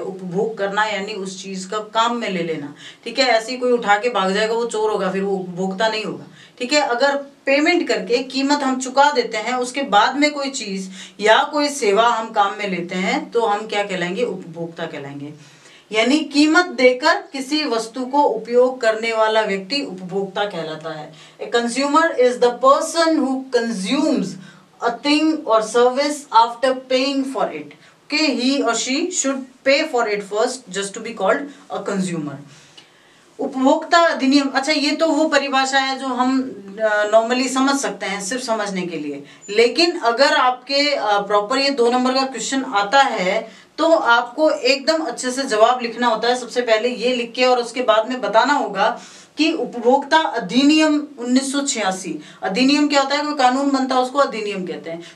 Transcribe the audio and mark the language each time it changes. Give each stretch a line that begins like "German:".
Hindi: उपभोग करना यानी उस चीज का काम में ले लेना। ठीक है, ऐसे ही कोई उठा के भाग जाएगा वो चोर होगा, फिर वो उपभोक्ता नहीं होगा। ठीक है, अगर पेमेंट करके कीमत हम चुका देते हैं, उसके बाद में कोई चीज या कोई सेवा हम काम में लेते हैं तो हम क्या कहलाएंगे, उपभोक्ता कहलाएंगे। यानी कीमत देकर किसी वस्तु को उपयोग करने वाला व्यक्ति उपभोक्ता कहलाता है।
English: A consumer is the person who consumes a thing or service after paying for it. Okay, he or she should pay for it first just to be called a consumer.
Hindi: उपभोक्ता अधिनियम, अच्छा ये तो वो परिभाषा है जो हम नॉर्मली समझ सकते हैं सिर्फ समझने के लिए। लेकिन अगर आपके प्रॉपर ये 2 नंबर का क्वेश्चन आता है तो आपको एकदम अच्छे से जवाब लिखना होता है। सबसे पहले ये लिख के और उसके बाद में बताना होगा कि उपभोक्ता अधिनियम 1986, अधिनियम क्या होता है, कोई कानून बनता है उसको अधिनियम कहते हैं।